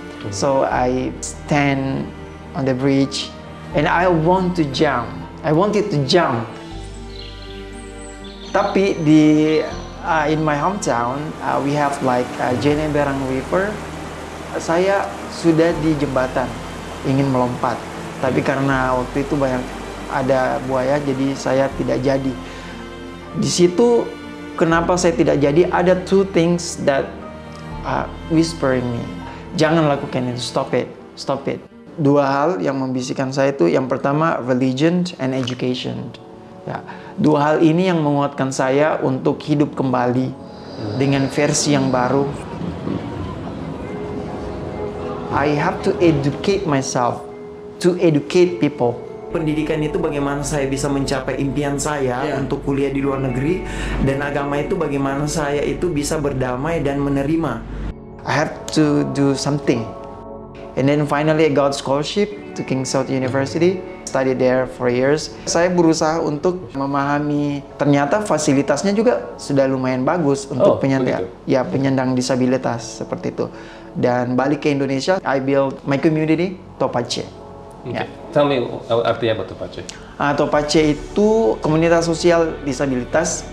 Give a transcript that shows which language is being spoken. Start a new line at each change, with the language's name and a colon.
English: So I stand on the bridge and I want to jump. I wanted to jump.
Indonesian: Tapi
English: in my hometown, we have like Jeneberang River.
Indonesian: Saya sudah di jembatan ingin melompat. Tapi karena waktu itu banyak ada buaya, jadi saya tidak jadi. Di situ kenapa saya tidak jadi? Ada
English: two things that whispering me.
Indonesian: Jangan lakukan itu,
English: stop it, stop it.
Indonesian: Dua hal yang membisikkan saya itu, yang pertama
English: religion and education.
Indonesian: Ya, dua hal ini yang menguatkan saya untuk hidup kembali dengan versi yang baru.
English: I have to educate myself, to educate people.
Indonesian: Pendidikan itu bagaimana saya bisa mencapai impian saya untuk kuliah di luar negeri, dan agama itu bagaimana saya itu bisa berdamai dan menerima.
English: I have to do something. And then finally I got scholarship to King Saud University. Studied there for years.
Indonesian: Saya berusaha untuk memahami ternyata fasilitasnya juga sudah lumayan bagus untuk penyandang disabilitas seperti itu. Dan balik ke Indonesia,
English: I build my community, Topace. Okay. Tell me
Indonesian: artinya apa
English: Topace?
Indonesian: Topace itu komunitas sosial disabilitas.